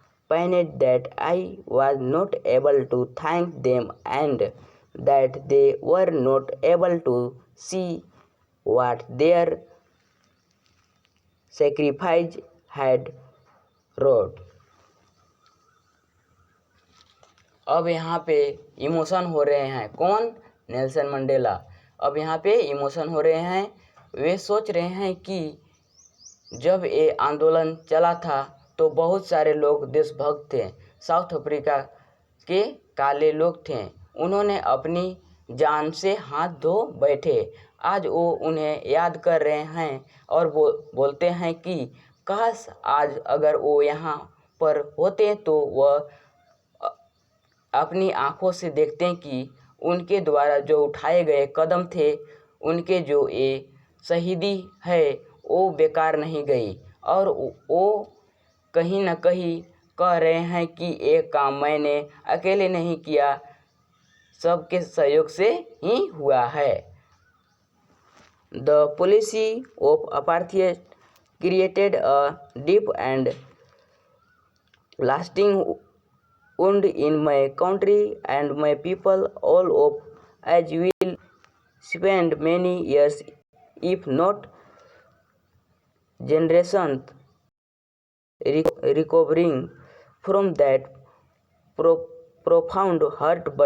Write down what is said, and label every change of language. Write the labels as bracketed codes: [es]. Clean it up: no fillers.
[en] pained that I was not able to thank them and that they were not able to see what their sacrifice had wrought. [hi] अब यहाँ पे emotion हो रहे हैं कौन? Nelson Mandela. अब यहाँ पे इमोशन हो रहे हैं, वे सोच रहे हैं कि जब ये आंदोलन चला था तो बहुत सारे लोग देशभक्त थे, साउथ अफ्रीका के काले लोग थे, उन्होंने अपनी जान से हाथ धो बैठे। आज वो उन्हें याद कर रहे हैं और बोलते हैं कि काश आज अगर वो यहाँ पर होते तो वह अपनी आंखों से देखते कि उनके द्वारा जो उठाए गए कदम थे, उनके जो ये शहीदी है वो बेकार नहीं गई, और वो कहीं न कहीं कह रहे हैं कि ये काम मैंने अकेले नहीं किया, सबके सहयोग से ही हुआ है। [en] The policy of apartheid created a deep and lasting wound in my country and my people, all of as will spend many years, if not generations, recovering from that profound hurt.